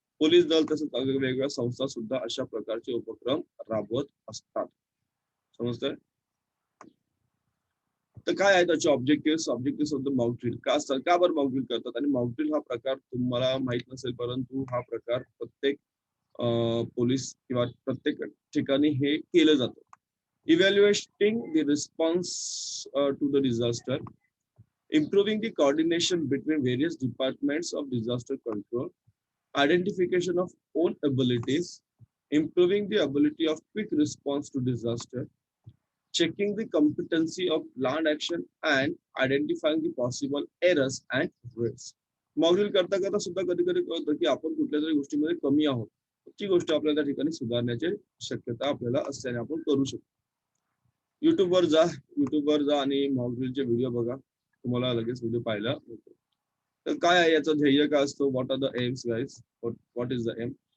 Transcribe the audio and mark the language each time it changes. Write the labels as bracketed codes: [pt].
[mr] Police दल तसंच वेगवेगळ्या संस्था सुद्धा अशा प्रकारचे उपक्रम राबवत असतात. समजतंय? तर काय आहे त्याचे [en] objective of the mock drill [mr] का असतात, का बरं मॉक ड्रिल करतात, आणि मॉक ड्रिल हा प्रकार तुम्हाला माहित नसेल, परंतु हा प्रकार प्रत्येक पोलीस किंवा प्रत्येक ठिकाणी हे केलं जातं. [en] Evaluating the response to the disaster, improving the coordination between various departments of disaster control, identification of own abilities, improving the ability of quick response to disaster, checking the competency of planned action, and identifying the possible errors and risks. [mr] Mock drill करता करता सुद्धा कधी कधी कळतं की आपण कुठल्या तरी गोष्टीमध्ये कमी आहोत, ती गोष्ट आपल्याला त्या ठिकाणी सुधारण्याची शक्यता आपल्याला असल्याने आपण करू शकतो. युट्यूबवर जा आणि मॉक ड्रिलचे व्हिडिओ बघा, तुम्हाला लगेच व्हिडिओ पाहायला मिळतो. तर काय आहे याचं ध्येय, काय असतो, [en] What are the aims guys, what is the aim?